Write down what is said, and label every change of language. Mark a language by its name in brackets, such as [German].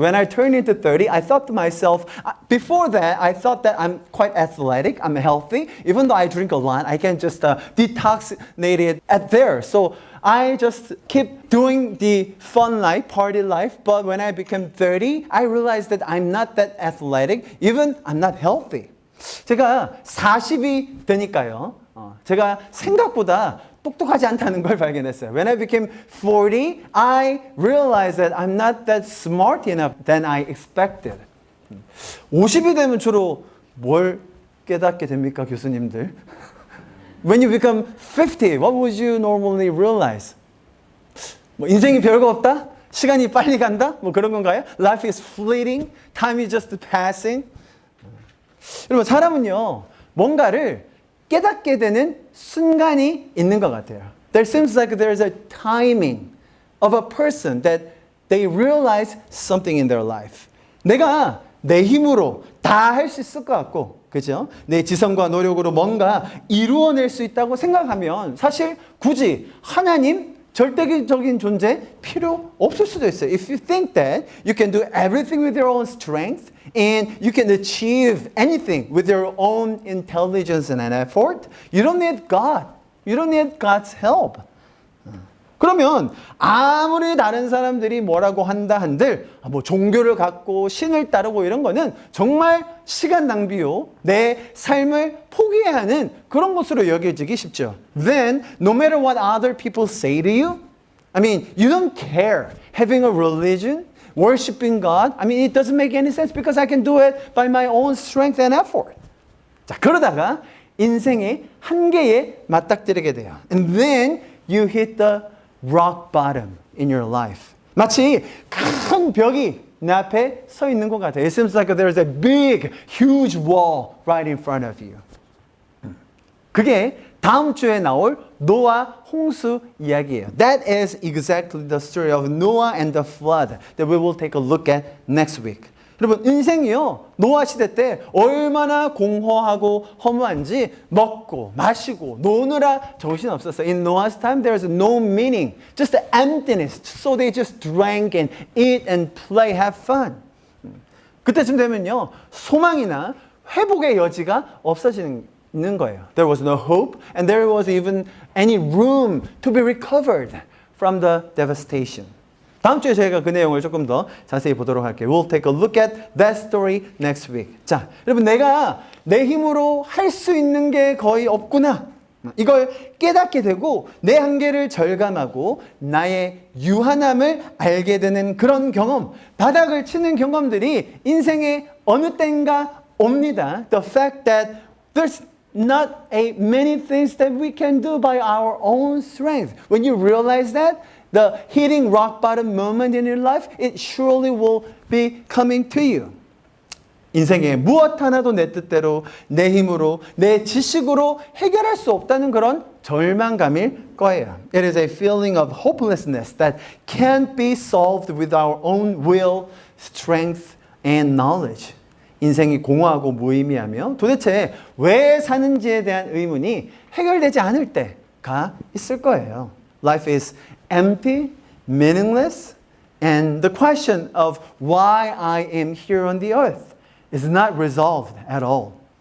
[English] When I turned into 30, I thought to myself, before that, I thought that I'm quite athletic, I'm healthy. Even though I drink a lot, I can just detoxinate it at there. So I just keep doing the fun life, party life. But when I became 30, I realized that I'm not that athletic. Even I'm not healthy. [Korean] 제가 40이 되니까요. 제가 생각보다 똑똑하지 않다는 걸 발견했어요. [English] When I became 40, I realized that I'm not that smart enough than I expected. [Korean] 50이 되면 주로 뭘 깨닫게 됩니까, 교수님들? [English] When you become 50, what would you normally realize? [Korean] 뭐 인생이 별거 없다? 시간이 빨리 간다? 뭐 그런 건가요? [English] Life is fleeting. Time is just passing. [Korean] 여러분 사람은요. 뭔가를 깨닫게 되는 순간이 있는 것 같아요. [English] There seems like there's a timing of a person that they realize something in their life. [Korean] 내가 내 힘으로 다 할 수 있을 것 같고, 그죠? 내 지성과 노력으로 뭔가 이루어낼 수 있다고 생각하면 사실 굳이 하나님 절대적인 존재 필요 없을 수도 있어요. [English] If you think that you can do everything with your own strength and you can achieve anything with your own intelligence and an effort, you don't need God. You don't need God's help. [Korean] 그러면 아무리 다른 사람들이 뭐라고 한다 한들 뭐 종교를 갖고 신을 따르고 이런 거는 정말 시간 낭비요. 내 삶을 포기해야 하는 그런 것으로 여겨지기 쉽죠. [English] Then no matter what other people say to you, I mean, you don't care having a religion, worshiping God. I mean, it doesn't make any sense because I can do it by my own strength and effort. [Korean] 자, 그러다가 인생의 한계에 맞닥뜨리게 돼요. [English] And then you hit the rock bottom in your life. [Korean] 마치 큰 벽이 내 앞에 서 있는 것 같아요. [English] It seems like there's a big, huge wall right in front of you. [Korean] 그게 다음 주에 나올 노아 홍수 이야기예요. [English] That is exactly the story of Noah and the flood that we will take a look at next week. [Korean] 여러분 인생이요. 노아 시대 때 얼마나 공허하고 허무한지 먹고 마시고 노느라 정신 없었어요. [English] In Noah's time there was no meaning, just emptiness. So they just drank and eat and play, have fun. [Korean] 그때쯤 되면요. 소망이나 회복의 여지가 없어지는 거예요. [English] There was no hope and there was even any room to be recovered from the devastation. [Korean] 다음 주에 저희가 그 내용을 조금 더 자세히 보도록 할게요. [English] We'll take a look at that story next week. [Korean] 자, 여러분 내가 내 힘으로 할 수 있는 게 거의 없구나. 이걸 깨닫게 되고 내 한계를 절감하고 나의 유한함을 알게 되는 그런 경험, 바닥을 치는 경험들이 인생의 어느 때인가 옵니다. [English] The fact that there's not many things that we can do by our own strength. When you realize that, the hitting rock bottom moment in your life, it surely will be coming to you. [Korean] 인생에 무엇 하나도 내 뜻대로, 내 힘으로, 내 지식으로 해결할 수 없다는 그런 절망감일 거예요. [English] It is a feeling of hopelessness that can't be solved with our own will, strength, and knowledge. [Korean] 인생이 공허하고 무의미하며 도대체 왜 사는지에 대한 의문이 해결되지 않을 때가 있을 거예요. [English] Life is empty, meaningless, and the question of why I am here on the earth is not resolved at all.